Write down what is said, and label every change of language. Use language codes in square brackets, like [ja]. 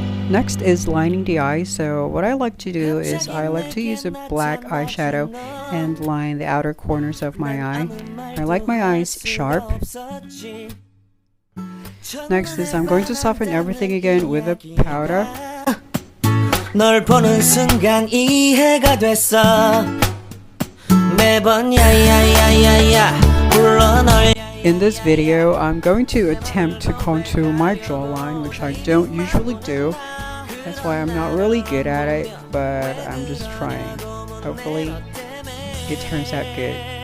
[en] Next is lining the eyes. So what I like to do is I like to use a black eyeshadow and line the outer corners of my eye. I like my eyes sharp. Next is I'm going to soften everything again with a powder. [ko] 널 보는 순간 이해가 됐어. 매번 야야야야야 불러 널. [en] In this video, I'm going to attempt to contour my jawline, which I don't usually do. That's why I'm not really good at it, but I'm just trying. Hopefully, it turns out good.